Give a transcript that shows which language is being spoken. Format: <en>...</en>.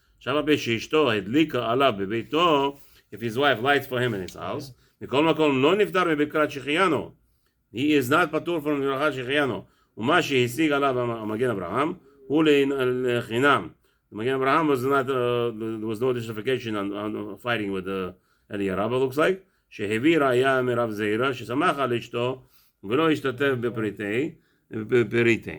<he>שמה שאשתו הדליקה עליו בביתו,</he> <en>if his wife lights for him in his house,</en> <he>מכל מקום לא נפטר מברכת שהחיינו.</he> <en>He is not פטור from ברכת שהחיינו.</en> <he>ומה שהשיג עליו המגן אברהם, הוא לחינם.</he> <en>המגן אברהם there was no justification on fighting with אליה רבא, looks like,</en> <he>שהביא ראיה מרב זירא, ששמח על אשתו, ולא השתתף בפריטי.</he>